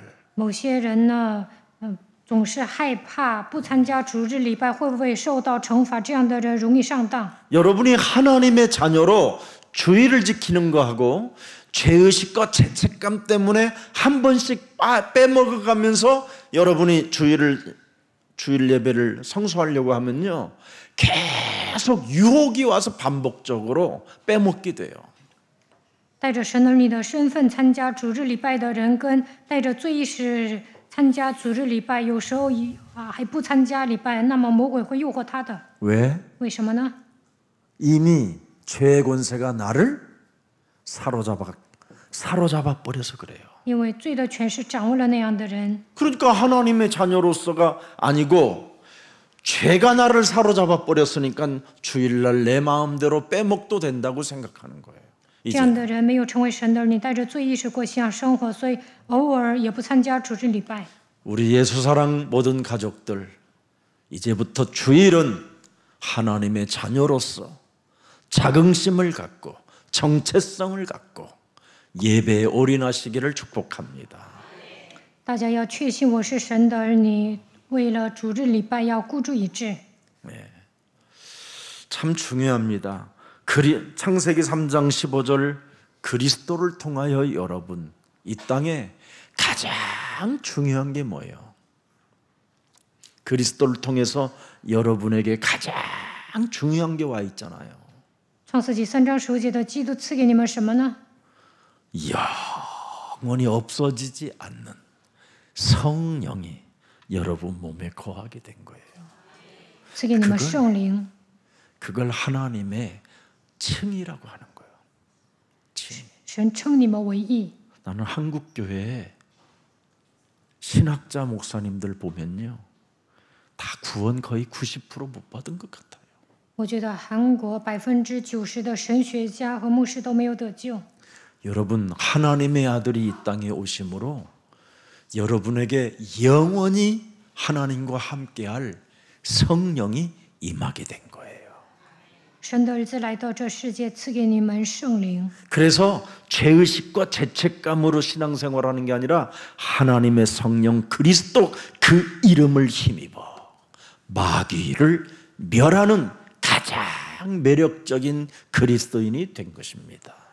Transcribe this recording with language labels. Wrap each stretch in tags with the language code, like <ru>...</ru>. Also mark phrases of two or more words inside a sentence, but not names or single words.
<zh>某些人呢，总是害怕不参加主日礼拜会不会受到惩罚，这样的人容易上当。</zh> <ko>여러분이 하나님의 자녀로 주일을 지키는 거하고 죄의식과 죄책감 때문에 한 번씩 빼먹어가면서 여러분이 주일 예배를 성수하려고 하면요 계속 유혹이 와서 반복적으로 빼먹게 돼요.</ko> <zh>带着神儿女的身份参加主日礼拜的人，跟带着罪意识参加主日礼拜，有时候还不参加礼拜，那么魔鬼会诱惑他的。</zh> <ko>왜?</ko> <zh>为什么呢？</zh> <ko>이미 죄의 권세가 나를 사로잡아 버려서 그래요.</ko> <zh>因为罪的权势掌握了那样的人，</zh> <ko>그러니까 하나님의 자녀로서가 아니고 죄가 나를 사로잡아 버렸으니까 주일날 내 마음대로 빼먹도 된다고 생각하는 거예요.</ko> <zh>这样的人没有成为神的儿女，带着罪意识过信仰生活，所以偶尔也不参加主日礼拜。</zh> <ko>우리 예수사랑 모든 가족들 이제부터 주일은 하나님의 자녀로서 자긍심을 갖고 정체성을 갖고 예배에 올인하시기를 축복합니다.</ko> <zh>大家要确信我是神的儿女，为了主日礼拜要孤注一掷。</zh> <ko>참 중요합니다. 창세기 3장 15절 그리스도를 통하여 여러분 이 땅에 가장 중요한 게 뭐예요? 그리스도를 통해서 여러분에게 가장 중요한 게 와 있잖아요.</ko> <zh>创世纪3章15节的基督赐给你们什么呢？</zh> <ko>영원히 없어지지 않는 성령이 여러분 몸에 거하게 된 거예요.</ko> <zh>赐给你们圣灵，</zh> <ko>그걸 하나님의 칭이라고 하는 거예요. 칭.</ko> <zh>神称你们为义。</zh> <ko>나는 한국 교회에 신학자 목사님들 보면요, 다 구원 거의 90%못 받은 것 같아요.</ko> <zh>我觉得韩国90%的神学家和牧师都没有得救。</zh> <ko>여러분 하나님의 아들이 이 땅에 오심으로 여러분에게 영원히 하나님과 함께할 성령이 임하게 된 거예요.</ko> <zh>神的儿子来到这世界，赐给你们圣灵。</zh> <ko>그래서 죄의식과 죄책감으로 신앙생활하는 게 아니라 하나님의 성령 그리스도 그 이름을 힘입어 마귀를 멸하는 가장 매력적인 그리스도인이 된 것입니다.</ko>